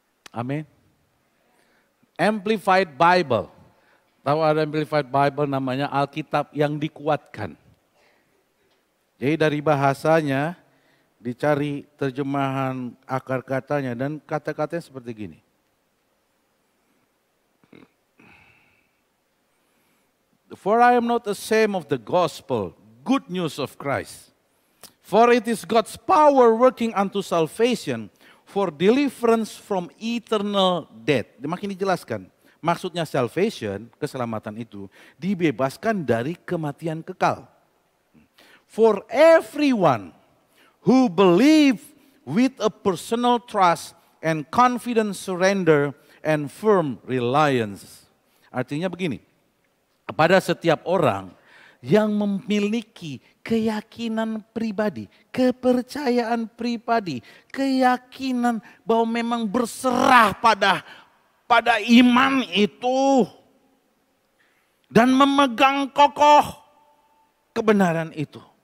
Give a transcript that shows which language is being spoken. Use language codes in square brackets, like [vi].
[en] Amin. Amplified Bible. [id] Tahu ada Amplified Bible namanya Alkitab yang dikuatkan. Jadi dari bahasanya dicari terjemahan akar katanya dan kata-katanya seperti gini. [en] For I am not ashamed of the gospel, good news of Christ. For it is God's power working unto salvation for deliverance from eternal death. [id] Makin dijelaskan. Maksudnya salvation, keselamatan itu dibebaskan dari kematian kekal. [en] For everyone who believe with a personal trust and confident surrender and firm reliance. [id] Artinya begini, pada setiap orang yang memiliki keyakinan pribadi, kepercayaan pribadi, keyakinan bahwa memang berserah pada iman itu dan memegang kokoh kebenaran itu.